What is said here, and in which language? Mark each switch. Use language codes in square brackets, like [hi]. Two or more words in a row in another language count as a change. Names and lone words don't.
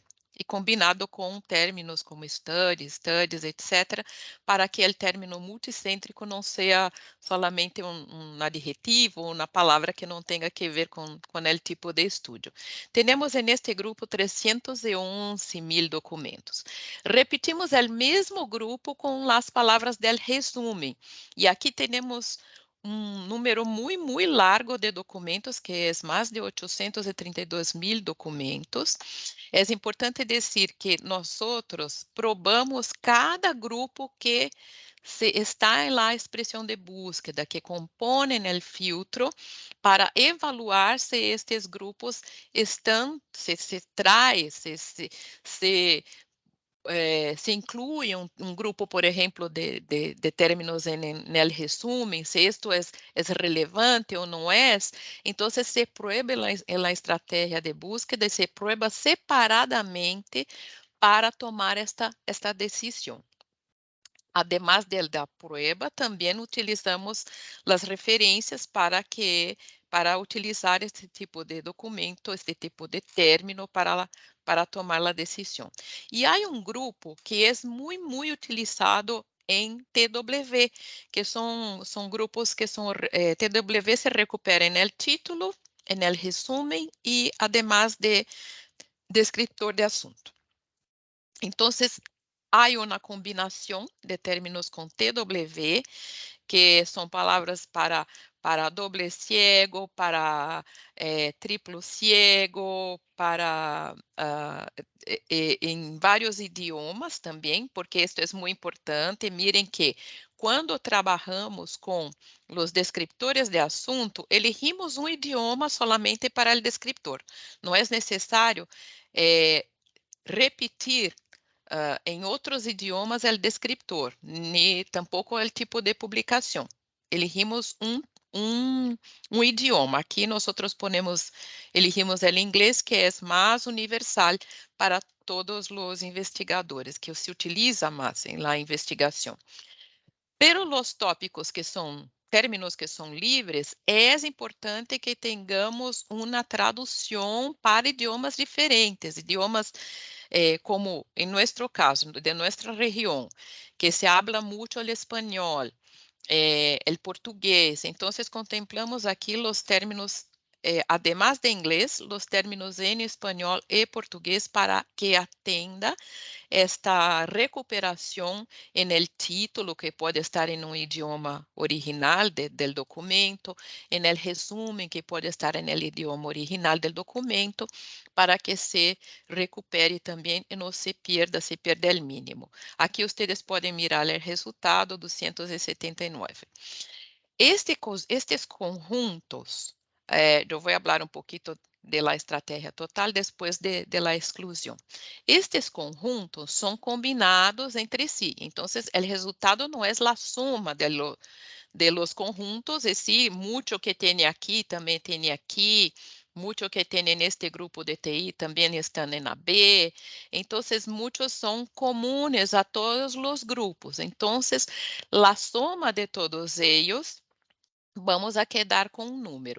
[pt] E combinado com términos como studies, etc., para que o término multicêntrico não seja solamente um adjetivo, uma palavra que não tenha que ver com o tipo de estudo. Temos neste grupo 311.000 documentos. Repetimos o mesmo grupo com as palavras [es] del resumen. [pt] E aqui temos um número muito largo de documentos, que é mais de 832.000 documentos. É importante dizer que nós [es] probamos cada grupo que está en la expresión de búsqueda que componen el filtro para evaluar si estes grupos están, se trae, se inclui grupo, por exemplo, de términos el resumen, se esto es relevante [pt] ou não é, então [es] se prueba en la estratégia de búsqueda, se prueba separadamente para tomar esta decisão. Además da prueba, [pt] também utilizamos as referências para utilizar este tipo de documento, este tipo de término para tomar a decisão. E há grupo que é muito utilizado em TW, que são grupos que TW se recupera no título, no resumen e además de descriptor de assunto. Então, há uma combinação de términos com TW, que são palavras para [es] doble ciego, [pt] para triplo ciego, para em vários idiomas também, porque isto é muito importante. Miren que quando trabalhamos com os descriptores de assunto, elegimos um idioma solamente para o descriptor. Não é necessário repetir em outros idiomas o descriptor, nem tampouco o tipo de publicação. Elegimos um idioma. Aqui nós elegimos o inglês, que é mais universal para todos os investigadores, que se utiliza mais em la investigação. [es] Pero los tópicos [pt] que são términos que são livres, é importante que tenhamos uma tradução para idiomas diferentes, idiomas como em nosso caso, de nossa região, que [es] se habla [pt] muito o espanhol, o português. Então, contemplamos aqui os términos, además de inglês, os términos em espanhol e português para que atenda esta recuperação [es] en el título, [pt] que pode estar em um idioma original [es] del documento, en el resumen, [pt] que pode estar [es] en el idioma original del documento, [pt] para que se recupere também e não se perda [es] el mínimo. [pt] Aqui vocês podem mirar o resultado 279. Estes conjuntos, eu vou falar pouquinho de la estratégia total depois de la exclusão. Estes conjuntos são combinados entre si, então o resultado não é a suma [es] de los conjuntos, [pt] e sim, muito que tem aqui também tem aqui, muito que tem neste grupo de TI também estão na B, então muitos são comunes a todos os grupos, então a soma de todos eles [es] vamos a quedar [pt] com um número.